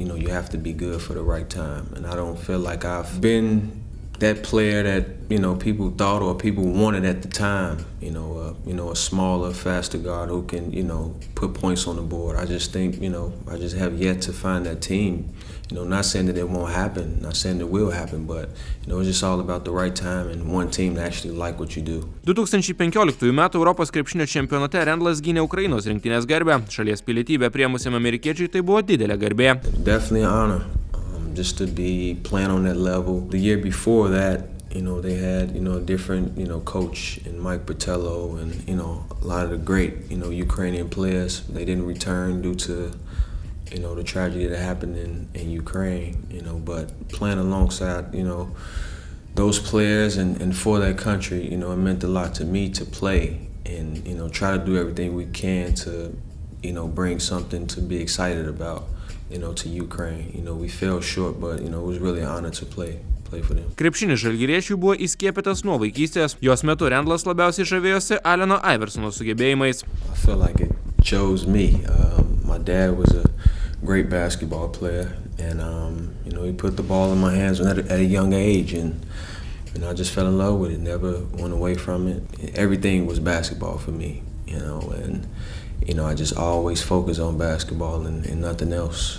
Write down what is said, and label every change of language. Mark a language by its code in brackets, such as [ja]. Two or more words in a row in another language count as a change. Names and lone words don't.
[en] You have to be good for the right time. And I don't feel like I've been that player that people thought or people wanted at the time. A smaller, faster guard who can put points on the board. I just think I just have yet to find that team. Not saying that it won't happen, not saying it will happen, but it's just all about the right time and one team that actually like what you do. [lt] 2015 m. Europos krepšinio čempionate Randlas gynė Ukrainos rinktinės garbę. Šalies pilietybę priėmusiam amerikiečiui tai buvo didelė garbė. [en] Definitely an honor. Just to be playing on that level. The year before that, they had, a different, coach in Mike Bertello and, a lot of the great, Ukrainian players. They didn't return due to, the tragedy that happened in Ukraine, but playing alongside, those players and for that country, it meant a lot to me to play and, try to do everything we can to, bring something to be excited about. To Ukraine. We fell short, but, it was really an honor to play for them. [lt] Krepšinis žalgiriečių buvo įskiepytas nuo vaikystės. Jos metu Randlas labiausiai žavėjosi Alleno Iversono sugebėjimais. [en] I feel like it chose me. My dad was a great basketball player, and, he put the ball in my hands at a young age, and I just fell in love with it, never went away from it. Everything was basketball for me, and I just always focused on basketball and nothing else.